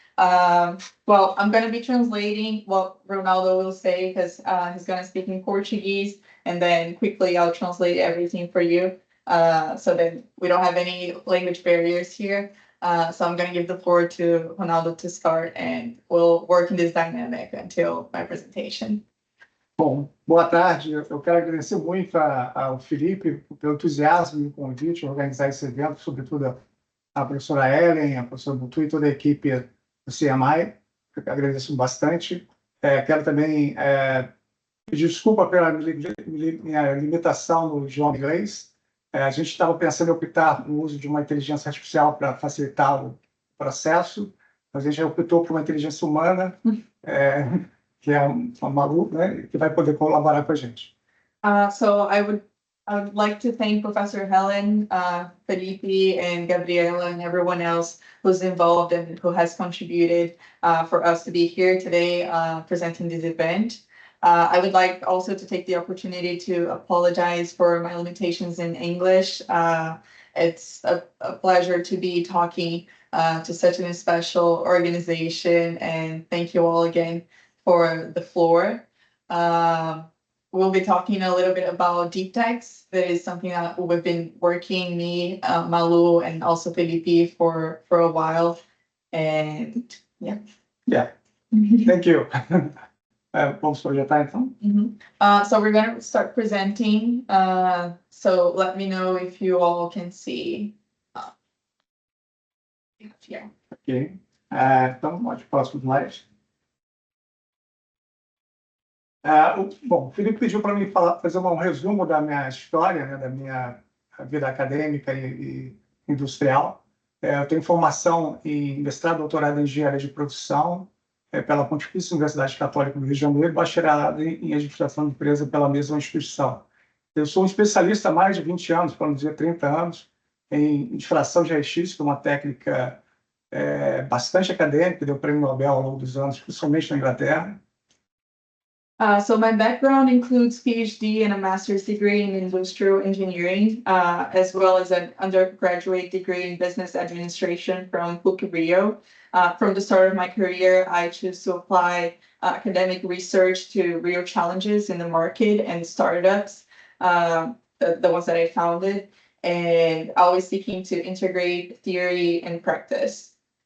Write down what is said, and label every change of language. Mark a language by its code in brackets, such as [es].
[en] Well, I'm going to be translating what Ronaldo will say because he's going to speak in Portuguese, and then quickly I'll translate everything for you so that we don't have any language barriers here. So I'm going to give the floor to Ronaldo to start, and we'll work in this dynamic until my presentation. [pt] Bom, boa tarde. Eu quero agradecer muito ao Filipe pelo entusiasmo e o convite de organizar esse evento, sobretudo a professora Helen, a professora Butu e toda a equipe do CIMR. Eu agradeço bastante. Quero também pedir desculpa pela minha limitação no idioma inglês. A gente estava pensando em optar no uso de uma inteligência artificial para facilitar o processo, mas a gente optou por uma inteligência humana, que é a Malu, né, que vai poder colaborar com a gente. [en] So I would like to thank Professor Helen, Filipe, and Gabriela, and everyone else who's involved and who has contributed for us to be here today presenting this event. I would like also to take the opportunity to apologize for my limitations in English. It's a pleasure to be talking to such an special organization, and thank you all again for the floor. We'll be talking a little bit about deep techs. That is something that we've been working, me, Malu, and also Filipe for a while. And yeah. Yeah, thank you. [pt] Vamos projetar então? [en] So we're going to start presenting. So let me know if you all can see. Yeah. Ok. [pt] Então, pode próximo slide. Bom, o Filipe pediu para mim fazer um resumo da minha história, né, da minha vida acadêmica e industrial. Eu tenho formação em mestrado, doutorado em engenharia de produção pela Pontifícia Universidade Católica do Rio de Janeiro, bacharelado em administração de empresa pela mesma instituição. Eu sou um especialista há mais de 20 anos, para não dizer 30 anos, em difração de raio-x, que é uma técnica bastante acadêmica, deu prêmio Nobel ao longo dos anos, principalmente na Inglaterra. [en] So my background includes PhD and a master's degree in industrial engineering, as well as an undergraduate degree in business administration from PUC-Rio. From the start of my career, I chose to apply academic research to real challenges in the market and startups, the ones that I founded, and always seeking to integrate theory and practice.